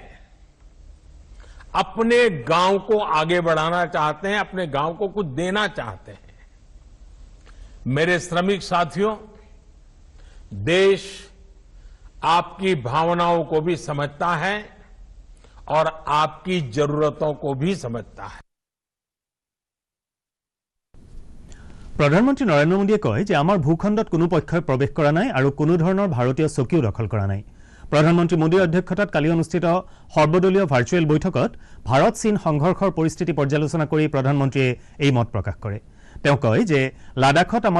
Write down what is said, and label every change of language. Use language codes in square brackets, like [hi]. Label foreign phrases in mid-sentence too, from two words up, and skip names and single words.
[hi] अपने गांव को आगे बढ़ाना चाहते हैं अपने गांव को कुछ देना चाहते हैं मेरे श्रमिक साथियों देश आपकी भावनाओं को भी समझता है और आपकी जरूरतों को भी समझता है [as] প্ৰধানমন্ত্ৰী নৰেন্দ্ৰ মোদীয়ে কয় যে আমাৰ ভূখণ্ডত কোনো পক্ষই প্ৰৱেশ কৰা নাই আৰু কোনো ধৰণৰ ভাৰতীয় চকীও দখল কৰা নাই প্ৰধানমন্ত্ৰী মোদীৰ অধ্যক্ষতাত কালি অনুষ্ঠিত সৰ্বদলীয় ভাৰ্চুৱেল বৈঠকত ভাৰত চীন সংঘৰ্ষৰ পৰিস্থিতি পৰ্যালোচনা কৰি প্ৰধানমন্ত্ৰীয়ে এই মত প্ৰকাশ কৰে তেওঁ কয় যে লাডাখত আমাৰ